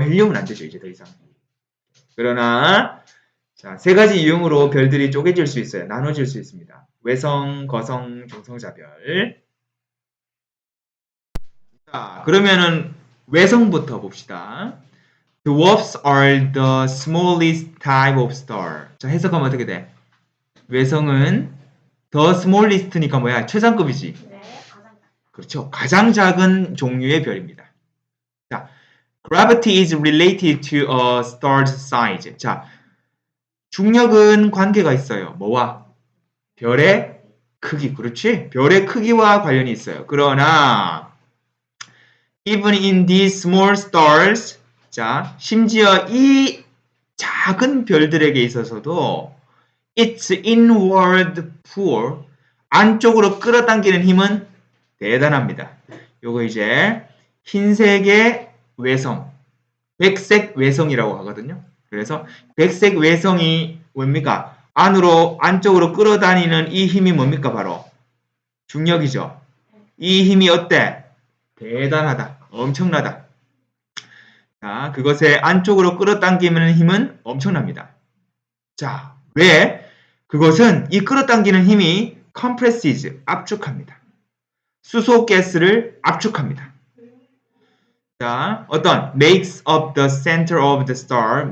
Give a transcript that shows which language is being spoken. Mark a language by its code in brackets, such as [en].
[ko] 헬륨은 안 되죠. 이제 더 이상. 그러나 자, 세 가지 유형으로 별들이 쪼개질 수 있어요. 나눠질 수 있습니다. 외성, 거성, 중성자별. 자, 그러면은 외성부터 봅시다. [en] Dwarfs are the smallest type of star. [ko] 자, 해석하면 어떻게 돼? 외성은 the smallest니까 뭐야? 최상급이지. 네, 가장 그렇죠. 가장 작은 종류의 별입니다. [en] 자, gravity is related to a star's size. [ko] 자, 중력은 관계가 있어요. 뭐와? 별의 크기. 그렇지? 별의 크기와 관련이 있어요. 그러나 [en] even in these small stars, [ko] 자, 심지어 이 작은 별들에게 있어서도 [en] its inward pull, [ko] 안쪽으로 끌어당기는 힘은 대단합니다. 요거 이제 흰색의 외성, 백색 외성이라고 하거든요. 그래서 백색 외성이 뭡니까? 안쪽으로 끌어다니는 이 힘이 뭡니까? 바로 중력이죠. 이 힘이 어때? 대단하다. 엄청나다. 자, 그것의 안쪽으로 끌어당기는 힘은 엄청납니다. 자, 왜? 그것은 이 끌어당기는 힘이 compresses, 압축합니다. 수소가스를 압축합니다. [en] 자, 어떤 makes up the center of the star.